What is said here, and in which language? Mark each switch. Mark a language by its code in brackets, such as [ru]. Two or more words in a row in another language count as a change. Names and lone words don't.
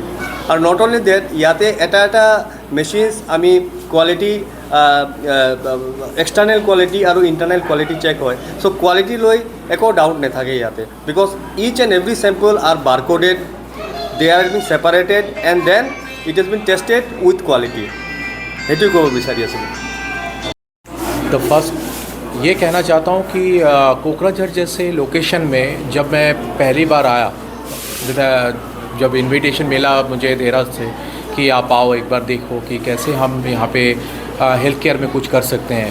[as] আৰু [en] not only date, [as] ইয়াতে এটা মেচিনছ আমি [en] quality external quality [as] আৰু [en] internal quality check [as] হয়। [en] চ' [as] কোৱালিটি লৈ একো ডাউট নাথাকে ইয়াতে, [en] because each and every sample are barcoded, they are been separated and then it has been tested with quality. [as] সেইটোৱে ক'ব বিচাৰি আছিলোঁ। [hi] तो फर्स्ट ये कहना चाहता हूँ कि कोकराझार जैसे लोकेशन में जब मैं पहली बार आया, जब इनविटेशन मिला मुझे देरा से कि आप आओ एक बार देखो कि कैसे हम यहाँ पे [en] health care [hi] में कुछ कर सकते हैं।